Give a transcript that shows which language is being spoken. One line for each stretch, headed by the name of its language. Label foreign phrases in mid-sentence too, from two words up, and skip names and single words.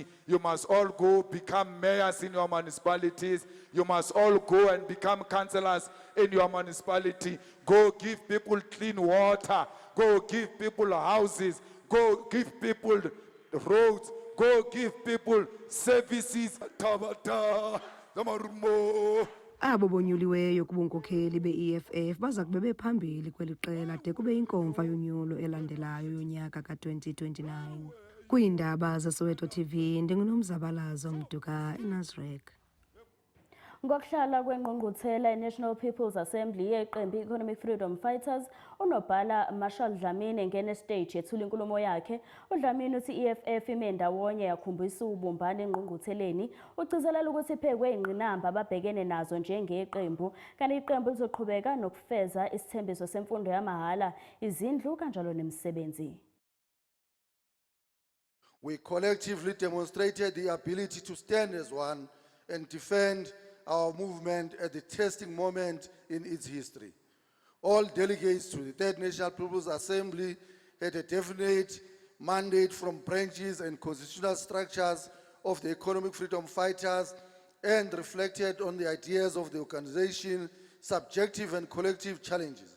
English: You must all go become mayors in your municipalities. You must all go and become councillors in your municipality. Go give people clean water. Go give people houses. Go give people roads. Go give people services.
Xhosa: Abo bonyuliweyo kubunkokheli be-EFF baza kube bephambili kweli qela de kube inkomfa yonyulo elandelayo yonyaka ka-2029. Kwiindaba zeSoweto TV, ndinguNomzabalazo Mduka eNazareth.
Zulu: Ngokuhlala kwengqungquthela iNational People's Assembly yeqembu Economic Freedom Fighters, unobhala Marshall Dlamini ngene stage yethula inkulumo yakhe. uDlamini uthi EFF ime ndawonye yakhombisa ubumbano engqungqutheleni, ugcizelela ukuthi iphekwe ingqinamba ababhekene nazo njengeqembu, kanti iqembu lizoqhubeka nokufeza isithembiso semfundo yamahhala, izindlu kanjalo nemisebenzi.
English: We collectively demonstrated the ability to stand as one and defend our movement at the testing moment in its history. All delegates to the Third National People's Assembly had a definite mandate from branches and constitutional structures of the Economic Freedom Fighters and reflected on the ideas of the organization, subjective and collective challenges.